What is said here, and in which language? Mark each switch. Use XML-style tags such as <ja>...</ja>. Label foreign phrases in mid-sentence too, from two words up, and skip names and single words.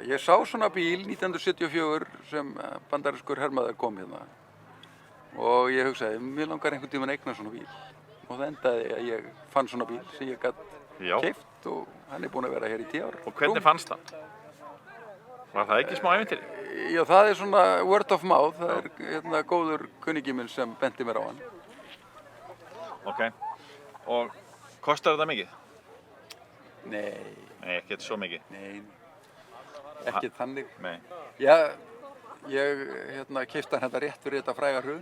<is>Ég sá svona bíl 1974 sem bandarískur hermaður kom hérna. Og ég hugsaði, mér langar einhvern tímann að eigna svona bíl. Og það endaði að ég fann svona bíl sem ég gat keypt og hann búinn að vera hér í 10 ár. Og hvernig fannst það? Var það ekki smá ævintýri? Já, það svona</is> <en>word of mouth.</en> <is>Það hérna góður kunningi minn sem benti mér á hann. Ok. Og kostar þetta mikið? Nei. Nei, ekkert svo mikið? Nei, ekkert þannig. Nei. Já, ég keypti hann hérna rétt fyrir þetta fræga hrun.</is>